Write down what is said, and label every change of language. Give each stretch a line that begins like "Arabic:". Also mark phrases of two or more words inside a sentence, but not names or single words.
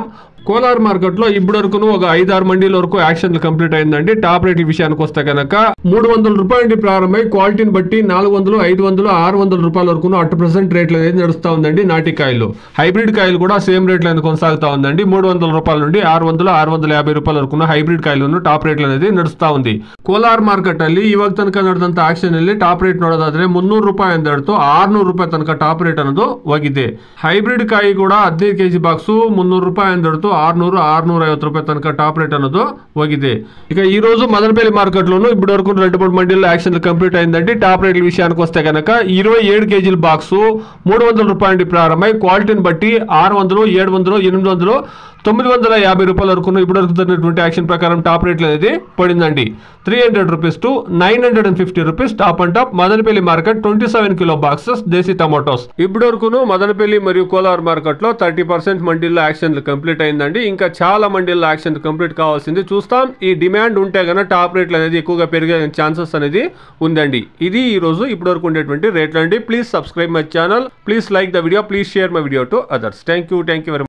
Telugu: కోలార్ మార్కెట్లో ఇప్పుడు వరకు ఒక 5-6 మండీల వరకు యాక్షన్లు కంప్లీట్ అయిందండి. టాప్ రేట్ల విషయానికి వస్తే కనుక 300 రూపాయల నుండి ప్రారంభమై క్వాలిటీని బట్టి 400, 500, 600 రూపాయల వరకు
English: at present
Telugu: రేట్లు అనేది నడుస్తూ ఉందండి. నాటి కాయలు, హైబ్రిడ్ కాయలు కూడా సేమ్ రేట్లు అనేది కొనసాగుతూ ఉందండి. 300 రూపాయల నుండి 600, 650 రూపాయల వరకు హైబ్రిడ్ కాయలు
English: top rate
Telugu: అనేది ನಡಿಸ್ತಾ ఉంది.
Kannada: ಕೋಲಾರ್ ಮಾರ್ಕೆಟ್ ಅಲ್ಲಿ ಇವಾಗ ತನಕ ನಡೆದಂತ ಆಕ್ಷನ್ ಅಲ್ಲಿ
English: top rate
Kannada: ನೋಡೋದಾದ್ರೆ 300 ರೂಪಾಯಿ ಅಂದಿಡ್ತು 600 ರೂಪಾಯಿ ತನಕ
English: top rate
Kannada: ಅನ್ನೋದು ಹೋಗಿದೆ. ಹೈಬ್ರಿಡ್ ಕಾಯಿ ಕೂಡ 15 ಕೆಜಿ ಬಾಕ್ಸ್ 300 ರೂಪಾಯಿ ಅಂದಿಡ್ತು 600, 650 ರೂಪಾಯಿ ತನಕ
English: top rate
Kannada: ಅನ್ನೋದು ಹೋಗಿದೆ.
Telugu: ఇక ఈ రోజు మదనపల్లి మార్కెట్ లోను ఇప్పటి వరకు 2-3 మండీల్లో యాక్షన్ కంప్లీట్ అయిందండి. టాప్ రేట్ల విషయానికి వస్తే కనుక 27 కేజీల బాక్స్ 300 రూపాయల నుండి ప్రారంభమై క్వాలిటీని బట్టి 600, 700, 800, 950 రూపాయల వరకు ఇప్పుడు వరకు జరిగినటువంటి యాక్షన్ ప్రకారం టాప్ రేట్లు అనేది పడిందండి.
English: 300 rupees to 950 rupees top and top.
Telugu: మదనపల్లి మార్కెట్ 27
English: kilo boxes desi tomatoes
Telugu: ఇప్పటి వరకు మదనపల్లి మరియు కోలార్ మార్కెట్ లో 30% మండీల్లో యాక్షన్లు కంప్లీట్ అయిందండి. ఇంకా చాలా మండీల్లో యాక్షన్ కంప్లీట్ కావాల్సింది చూస్తాం. ఈ డిమాండ్ ఉంటే గన టాప్ రేట్లు అనేది ఎక్కువగా పెరిగే ఛాన్సెస్ అనేది ఉందండి. ఇది ఈ రోజు ఇప్పటి వరకు ఉండేటువంటి రేట్లు అండి.
English: please subscribe my channel, please like the video, please share my video to others. thank you very much.